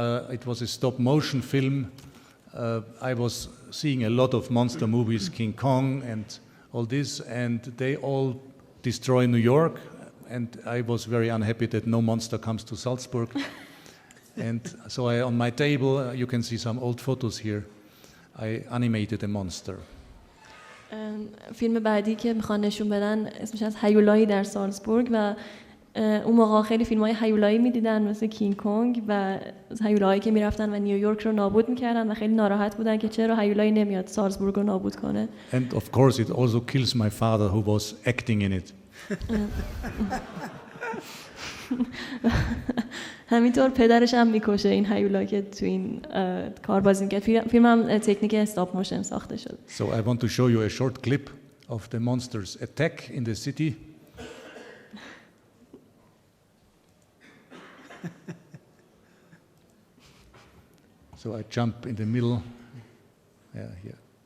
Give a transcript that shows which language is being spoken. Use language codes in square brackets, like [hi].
[en] It was a stop motion film. I was seeing a lot of monster movies, King Kong and all this, and they all destroy New York. And I was very unhappy that no monster comes to Salzburg. And so on my table, you can see some old photos here. I animated a monster. [fa] فیلم بعدی که میخوان نشون بدن اسمش از هیولایی در سالزبورگ و اون موقع خیلی فیلم‌های هیولایی می‌دیدن مثل کینگ کنگ و هیولایی که میرفتن و نیویورک رو نابود می‌کردن و خیلی ناراحت بودن که چرا هیولایی نمیاد سالزبورگ رو نابود کنه. [en] And of course it also kills my father who was acting in it. [fa] همینطور پدرش هم میکشه این هیولا که تو این کار بازی می‌کرد. فیلم هم تکنیک استاپ موشن ساخته شد. [en] So I want to show you a short clip of the monster's attack in the city. So I jump in the middle. Yeah, here.